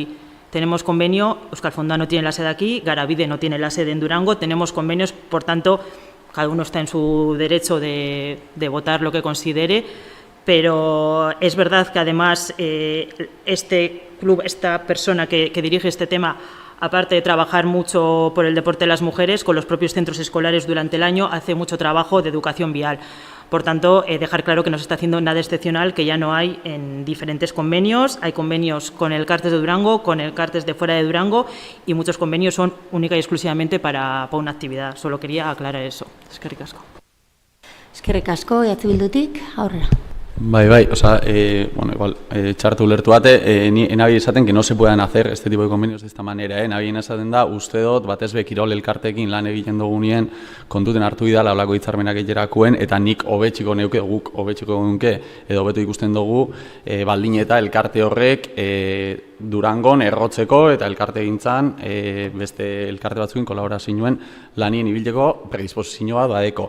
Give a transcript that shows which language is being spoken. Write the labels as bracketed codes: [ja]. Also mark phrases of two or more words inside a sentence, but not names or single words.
[es] Tenemos convenio, Euskal Fonda no tiene la sede aquí, Garabide no tiene la sede en Durango, tenemos convenios, por tanto, cada uno está en su derecho de votar lo que considere, pero es verdad que además este club, esta persona que dirige este tema, aparte de trabajar mucho por el deporte de las mujeres, con los propios centros escolares durante el año, hace mucho trabajo de educación vial. Por tanto, dejar claro que no se está haciendo nada excepcional, que ya no hay en diferentes convenios. Hay convenios con el Càrters de Durango, con el Càrters de fuera de Durango, y muchos convenios son única y exclusivamente para una actividad. Solo quería aclarar eso. [eu] Eskerrik asko. Eskerrik asko, Bildutik, aurrera. Bai, [es] osea, bueno, [eu] igual, txartu ulertu bate, nabi esaten [es] que no se puedan hacer este tipo de convenios de esta manera, [eu] nabi esaten da, uste dut, batez be kirol elkartekin lan egiten dugunien, kontuten hartu idala olako hitzarmenak egiterakuen, eta nik hobetxiko neuke, guk hobetxiko neuke, edo hobeto ikusten dugu, baldin eta elkarte horrek Durangon errotzeko eta elkarte gintzan, beste elkarte batzukin kolaborazioen lanien ibilteko predisposizioa badeko.